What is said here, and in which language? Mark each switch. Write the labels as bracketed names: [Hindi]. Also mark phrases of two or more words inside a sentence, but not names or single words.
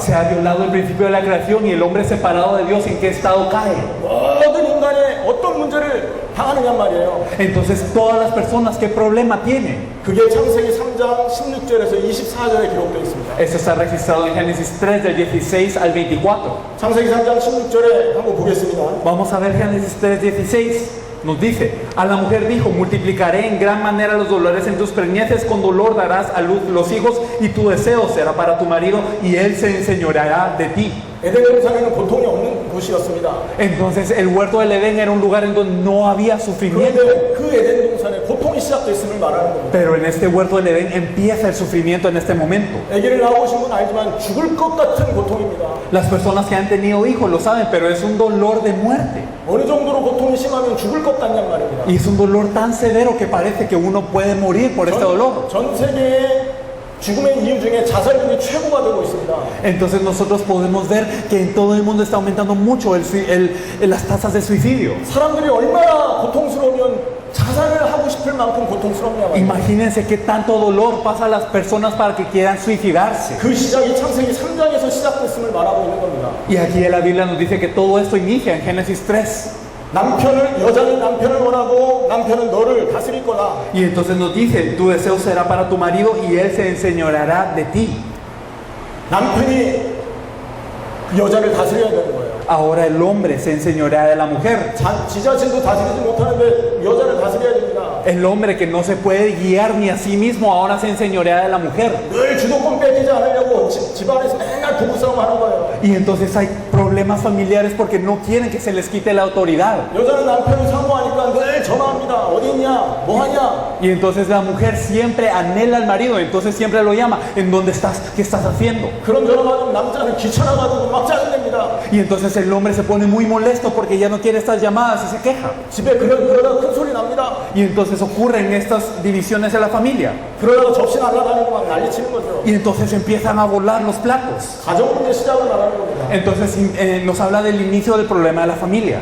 [Spanish] Se ha violado el principio de la creación y el hombre separado de Dios, ¿en qué estado cae? [Korean] 모든 인간의 어떤 문제를 당하느냐 말이에요. [Spanish] Entonces, todas las personas, ¿qué problema tienen? [Korean] 그게 창세기 3장 16절에서 24절에 기록되어 있습니다. [Spanish] Esto está registrado en Génesis 3, del 16 al 24. [Korean] 창세기 3장 16절에 한번 보겠습니다. [Spanish] Vamos a ver Génesis 3, 16. Nos dice, a la mujer dijo, multiplicaré en gran manera los dolores en tus preñeces, con dolor darás a luz los hijos, y tu deseo será para tu marido, y él se enseñoreará de ti. [Korean] 에덴 동산에는 고통이 없는 곳이었습니다. [Spanish] Entonces el huerto del Edén era un lugar en donde no había sufrimiento. [Korean] 그런데 그 에덴 동산에 고통이 시작됐음을 말하는 겁니다. [Spanish] Pero en este huerto del Edén empieza el sufrimiento en este momento. [Korean] 아기를 낳아보신 분 알지만 죽을 것 같은 고통입니다. [Spanish] Las personas que han tenido hijos lo saben, pero es un dolor de muerte. [Korean] 어느 정도로 고통이 심하면 죽을 것 같냔 말입니다. [Spanish] Y es un dolor tan severo que parece que uno puede morir por este dolor. [Korean] 전 세계의 죽음의 이유 중에 자살률이 최고가 되고 있습니다. [Spanish] Entonces nosotros podemos ver que en todo el mundo está aumentando mucho las tasas de suicidio. [Korean] 사람들이 얼마나 고통스러우면 자살을 하고 싶을 만큼 고통스럽냐 말이에요. [Spanish] Imagínense qué tanto dolor pasa a las personas para que quieran suicidarse. [Korean] 그 시작이 창세기 3장에서 시작됐음을 말하고 있는 겁니다. [Spanish] Y aquí en la Biblia nos dice que todo esto inicia en Génesis 3. [Korean] 여자는 남편을 원하고 남편은 너를 다스릴 거다. [Spanish] Y entonces nos dice, tu deseo será para tu marido y él se enseñoreará de ti. [Korean] 남편이 여자를 다스려야 되는 거예요. [Spanish] Ahora el hombre se enseñorea de la mujer. [Korean] 지 자신도 다스리지 못하는데 여자를 다스려야 됩니다. [Spanish] El hombre que no se puede guiar ni a sí mismo ahora se enseñorea de la mujer. [Korean] 늘 주도권 뺏기지 않으려고 집안에서 맨날 부부싸움 하는 거예요. [Spanish] Y entonces hay problemas familiares porque no quieren que se les quite la autoridad. [Korean] 여자는 남편이 사모하니까 늘 전화합니다. 어디 있냐? 뭐 하냐? [Spanish] Y entonces la mujer siempre anhela al marido, entonces siempre lo llama. ¿En dónde estás? ¿Qué estás haciendo? [Korean] 그런 전화 받으면 남자는 귀찮아가지고 막 짜증냅니다. [Spanish] Y entonces el hombre se pone muy molesto porque ya no quiere estas llamadas y se queja. [Korean] 집에 그러다가 큰 소리 납니다. [Spanish] Y entonces ocurren estas divisiones en la familia. [Korean] 그러다가 접시 날아다니고 막 난리치는 거죠. [Spanish] Y entonces empiezan a volar los platos. [Korean] 가정 문제 시작을 말하는 겁니다. [Spanish] Entonces nos habla del inicio del problema de la familia.